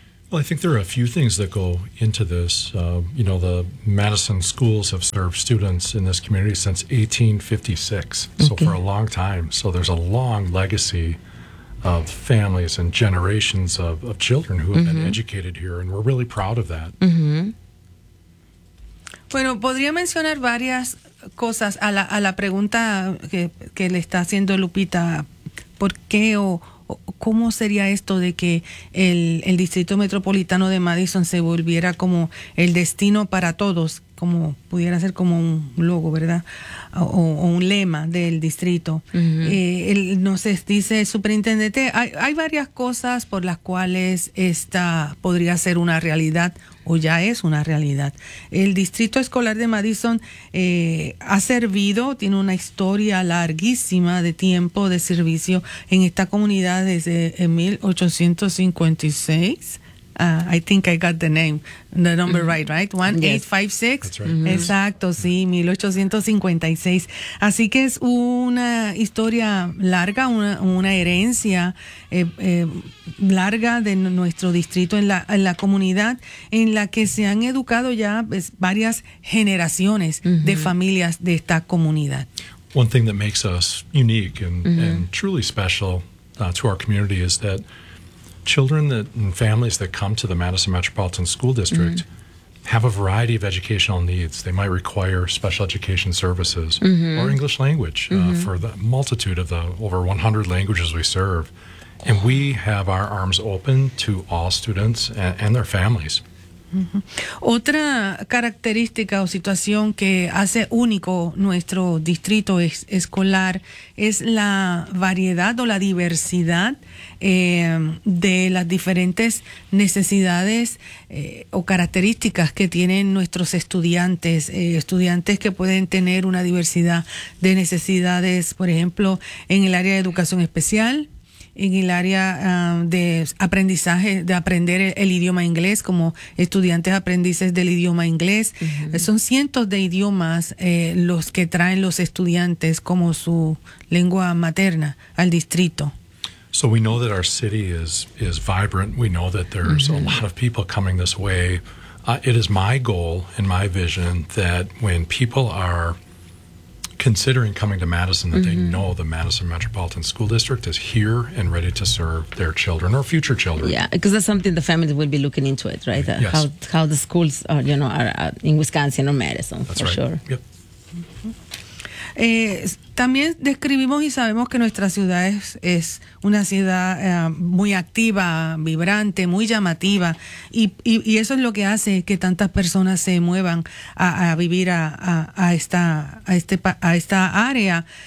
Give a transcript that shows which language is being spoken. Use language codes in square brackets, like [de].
[en] Well, I think there are a few things that go into this. You know, the Madison schools have served students in this community since 1856, so okay. For a long time. So there's a long legacy of families and generations of children who have mm-hmm. been educated here, and we're really proud of that. Mm-hmm. [es] Bueno, podría mencionar varias cosas a la pregunta que le está haciendo Lupita, ¿por qué o cómo sería esto de que el Distrito Metropolitano de Madison se volviera como el destino para todos, como pudiera ser como un logo, ¿verdad? O un lema del distrito. Uh-huh. Dice el superintendente, hay varias cosas por las cuales esta podría ser una realidad o ya es una realidad. El Distrito Escolar de Madison ha servido, tiene una historia larguísima de tiempo de servicio en esta comunidad desde 1856. [en] I think I got the number right, right? 1856? That's right. [es] Exacto, sí, 1856. Así que es una historia larga, una herencia larga de nuestro distrito en la comunidad, en la que se han educado ya varias generaciones mm-hmm. de familias de esta comunidad. [en] One thing that makes us unique and, mm-hmm. and truly special to our community is that children that, and families that come to the Madison Metropolitan School District mm-hmm. have a variety of educational needs. They might require special education services mm-hmm. or English language mm-hmm. For the multitude of the over 100 languages we serve. And we have our arms open to all students and their families. Uh-huh. [es] Otra característica o situación que hace único nuestro distrito escolar es la variedad o la diversidad de las diferentes necesidades o características que tienen nuestros estudiantes, estudiantes que pueden tener una diversidad de necesidades, por ejemplo, en el área de educación especial, en el área de aprendizaje, de aprender el idioma inglés, como estudiantes aprendices del idioma inglés. Uh-huh. Son cientos de idiomas los que traen los estudiantes como su lengua materna al distrito. [en] So we know that our city is vibrant. We know that there's uh-huh. a lot of people coming this way. It is my goal and my vision that when people are considering coming to Madison, that mm-hmm. they know the Madison Metropolitan School District is here and ready to serve their children or future children. Yeah, because that's something the families will be looking into it, right? Yes. How the schools are, you know, are in Wisconsin or Madison, that's for right. sure. Yep. [es] También describimos y sabemos que nuestra ciudad es una ciudad muy activa, vibrante, muy llamativa, y eso es lo que hace que tantas personas se muevan a vivir a esta área.